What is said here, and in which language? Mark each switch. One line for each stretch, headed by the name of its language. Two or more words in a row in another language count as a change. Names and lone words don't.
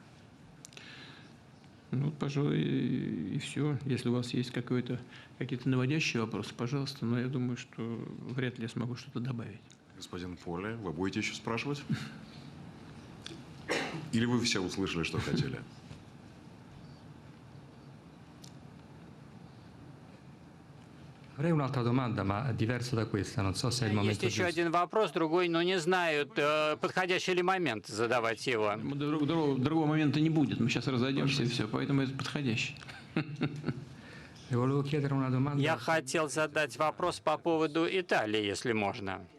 Russian: Ну, пожалуй, и все. Если у вас есть какие-то наводящие вопросы, пожалуйста, но я думаю, что вряд ли я смогу что-то добавить. Господин Поле, вы будете еще спрашивать? Или вы все услышали, что хотели?
Italian: Avrei un'altra domanda, ma diversa da questa, non so se è il momento
Russian: Есть еще
Italian: giusto.
Russian: один вопрос, другой, но не знаю, подходящий ли момент задавать его. Другого момента не будет. Мы сейчас разойдемся и все. Поэтому это подходящий. Я хотел задать вопрос по поводу Италии, если можно.